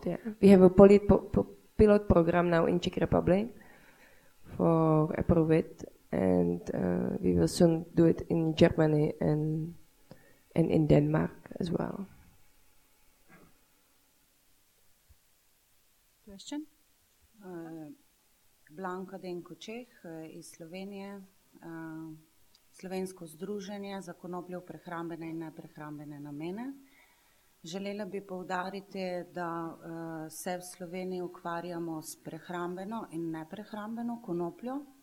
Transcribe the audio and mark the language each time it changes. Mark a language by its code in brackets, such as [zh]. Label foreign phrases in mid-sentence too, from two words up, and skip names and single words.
[en] Yeah, we have a pilot program now in Czech Republic for approve it, and we will soon do it in Germany and in Denmark as well. Question? [sl] Blanka Denko-Čeh iz Slovenije, Slovensko združenje za konopljo v prehrambene in neprehrambene namene. Želela bi poudariti, da se v Sloveniji ukvarjamo s prehrambeno in neprehrambeno konopljo.